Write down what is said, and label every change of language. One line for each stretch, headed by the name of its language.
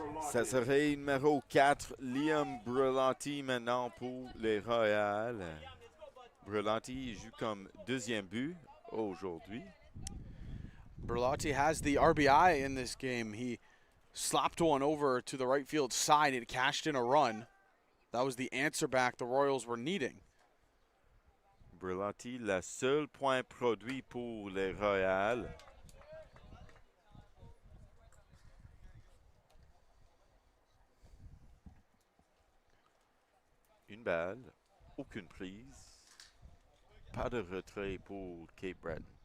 French: Ça serait numéro 4, Liam Breton maintenant pour les Royals. Breton joue comme deuxième but aujourd'hui.
English: Berlotti has the RBI in this game. He slapped one over to the right field side. It cashed in a run. That was the answer back the Royals were needing.
French: Berlanti, le seul point produit pour les Royals. Une balle, aucune prise. Pas de retrait pour Cape Breton.